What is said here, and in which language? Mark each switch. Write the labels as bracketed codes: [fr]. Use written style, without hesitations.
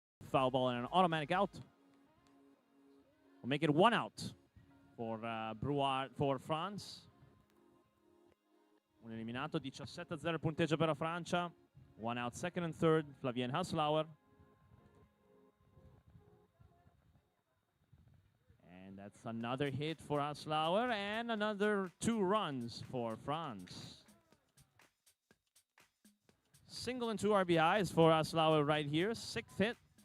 [en] foul ball and an automatic out. We'll make it 1 out for for France. [it] Un eliminato, 17-0 il punteggio per la Francia. [en] 1 out, second and third, Flavien Haslauer. And that's another hit for Haslauer and another 2 runs for France. Single and 2 RBIs for Haslauer right here, 6th hit.